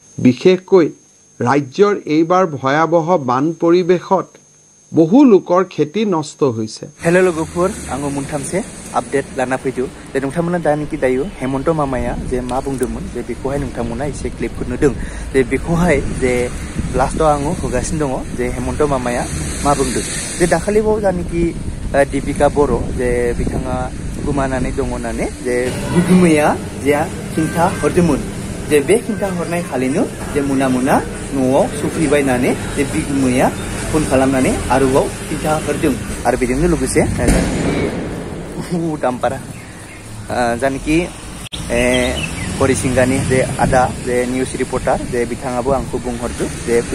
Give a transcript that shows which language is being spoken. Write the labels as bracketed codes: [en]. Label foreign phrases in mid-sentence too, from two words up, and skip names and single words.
[as] বিশেষকৈ ৰাজ্যৰ এইবাৰ ভয়াবহ বান পৰিৱেশত বহু লোকৰ খেতি নষ্ট হৈছে। [brx] हेलो लोगोफोर आङो मोनथामसे आपडेट लाना फैदों जे नोंथांमोना दानिखि दायो हेमन्त मामाया जे मा बुंदोंमोन जे बेखौहाय नोंथांमोना एसे क्लिपखौ नुदों जे बेखौहाय जे लास्टआव आङो होगासिनो दङ जे हेमन्त मामाया मा बुंदों जे दाखालिबाव दानिखि दीपिका बर' जे बिथाङा गोमानानै दङ होननानै जे बिगुमैया जे खिन्था हरदोंमोन जे बे खिन्था हरनाय खालिनो जे मोना न'आव सफैबायनानै जे बिगुमैया फन खालामनानै आरोबाव खिन्था हरदों आरो बेजोंनो लोगोसे दामपारा जानिखि हरिसिंगानि जे आदा जे निउज रिपर्टार जे बिथाङाबो आंखौ बुंहरदों जे